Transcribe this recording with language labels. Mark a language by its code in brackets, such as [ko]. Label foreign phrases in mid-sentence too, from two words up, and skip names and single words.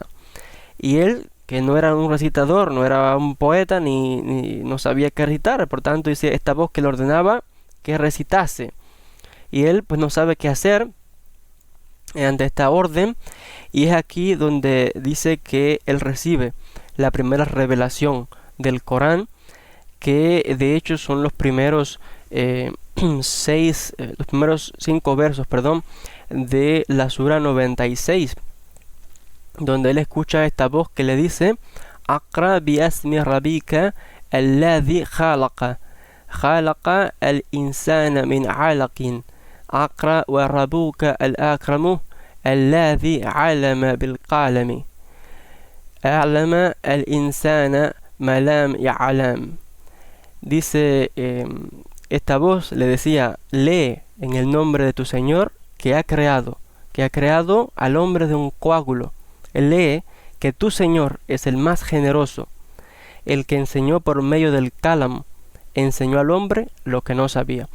[es] Y él, que no era un recitador, no era un poeta, ni no sabía qué recitar, por tanto dice esta voz que le ordenaba que recitase, y él pues no sabe qué hacer ante esta orden, y es aquí donde dice que él recibe la primera revelación del Corán, que de hecho son los primeros los primeros 5 versos, de la sura 96, donde él escucha esta voz que le dice [ar] اقرأ باسم ربك الذي خلق خلق الإنسان من علق اقرأ وربك الأكرم الذي علم بالقلم علم الإنسان ما لم يعلم. [es] Dice esta voz le decía: lee en el nombre de tu Señor que ha creado, que ha creado al hombre de un coágulo. Lee que tu Señor es el más generoso, el que enseñó por medio del cálamo, enseñó al hombre lo que no sabía.